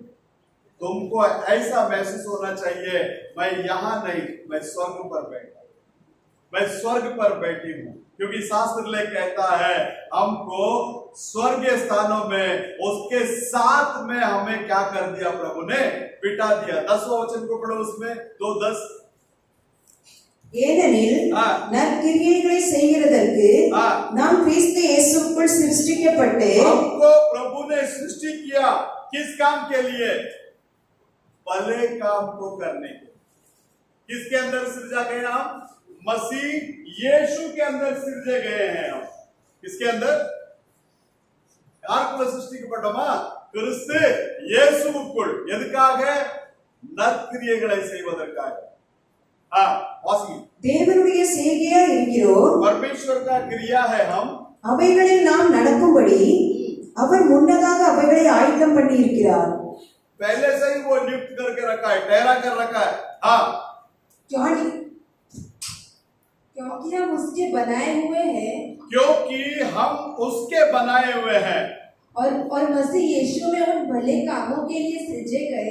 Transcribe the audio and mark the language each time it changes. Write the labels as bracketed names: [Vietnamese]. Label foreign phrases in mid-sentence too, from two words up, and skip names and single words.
[Hindi] तुमको ऐसा महसूस होना चाहिए, मैं यहां नहीं, मैं स्वर्ग पर बैठा, मैं स्वर्ग पर बैठी हूं। क्योंकि शास्त्र ले कहता है, हमको स्वर्गीय स्थानों में उसके साथ में हमें क्या कर दिया? प्रभु ने बिठा दिया। 10वां वचन को पढ़ो, उसमें 2:10। [Tamil] ஏனெனில் நற்கிரியைகளை செய்கிறதற்கு நாம் கிறிஸ்து இயேசுவுக்குள் சிருஷ்டிக்கப்பட்டு, [Hindi] हमको प्रभु ने सृष्टि किया किस काम के लिए? भले काम को करने के। किसके अंदर सृजा गए हम? मसीह यीशु के अंदर सृजे गए हैं हम। किसके अंदर? [Tamil] யாருக்குள்ள சிருஷ்டிக்கப்பட்டோமா? கிறிஸ்து இயேசுவுக்குள். எதுக்காக? நற்கிரியைகளை செய்வதற்காக. வாசிங்க. தேவனுடைய செய்கையா இருக்கிறோம், [Hindi] परमेश्वर का क्रिया है हम, [Tamil] அவைகளில் நாம் நடக்கும்படி அவர் முன்னதாக அவைகளை ஆயத்தம் பண்ணி இருக்கிறார்। [Hindi] पहले से ही वो नियुक्त करके रखा है, ठहरा कर रखा है। क्योंकि हम उसके बनाए हुए हैं, क्योंकि हम उसके बनाए हुए हैं, और मसीह यीशु में उन भले कामों के लिए सृजे गए।